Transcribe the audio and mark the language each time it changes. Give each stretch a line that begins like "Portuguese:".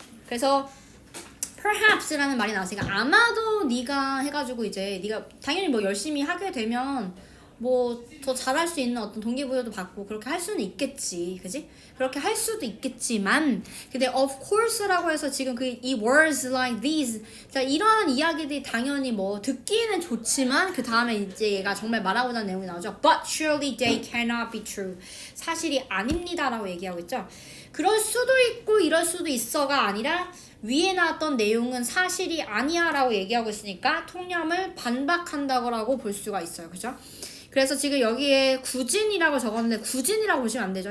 Korean: 그래서 perhaps라는 말이 나왔으니까 아마도 네가 해가지고 이제 네가 당연히 뭐 열심히 하게 되면 뭐 더 잘할 수 있는 어떤 동기부여도 받고 그렇게 할 수는 있겠지, 그지? 그렇게 할 수도 있겠지만 근데 of course라고 해서 지금 이
English: words like these
Korean: 자 이러한 이야기들이 당연히 뭐 듣기에는 좋지만 그 다음에 이제 얘가 정말 말하고자 하는 내용이 나오죠.
English: But surely they cannot be true.
Korean: 사실이 아닙니다라고 얘기하고 있죠. 그럴 수도 있고 이럴 수도 있어가 아니라 위에 나왔던 내용은 사실이 아니야 라고 얘기하고 있으니까 통념을 반박한다고 볼 수가 있어요. 그죠? 그래서 지금 여기에 구진이라고 적었는데 구진이라고 보시면 안 되죠.